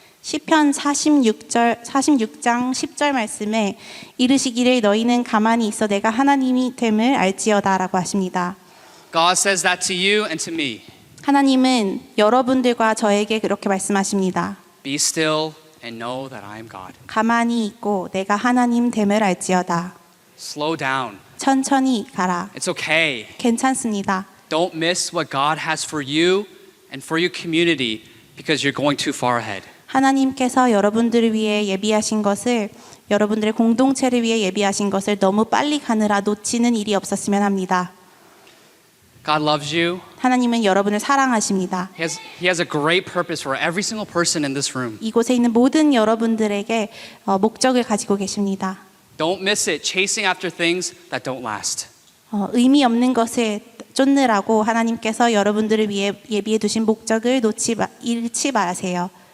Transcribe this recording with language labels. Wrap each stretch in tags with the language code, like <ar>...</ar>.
<ko>시편 46장 10절 말씀에 이르시기를 너희는 가만히 있어 내가 하나님이 됨을 알지어다라고 하십니다.</ko> <en>God says that to you and to me.</en> <ko>하나님은 여러분들과 저에게 그렇게 말씀하십니다.</ko> <en>Be still and know that I am God.</en> <ko>가만히 있고 내가 하나님 됨을 알지어다.</ko> <en>Slow down.</en> <ko>천천히 가라.</ko> <en>It's okay.</en> <ko>괜찮습니다.</ko> <en>Don't miss what God has for you and for your community because you're going too far ahead.</en> <ko>하나님께서 여러분들을 위해 예비하신 것을 여러분들의 공동체를 위해 예비하신 것을 너무 빨리 가느라 놓치는 일이 없었으면 합니다.</ko> <en>God loves you.</en> <ko>하나님은 여러분을 사랑하십니다.</ko> <en>He has a great purpose for every single person in this room.</en> <ko>이곳에 있는 모든 여러분들에게 목적을 가지고 계십니다.</ko> <en>Don't miss it, chasing after things that don't last.</en> <ko>의미 없는 것을 쫓느라고 하나님께서 여러분들을 위해 예비해 두신 목적을 잃지 마세요.</ko>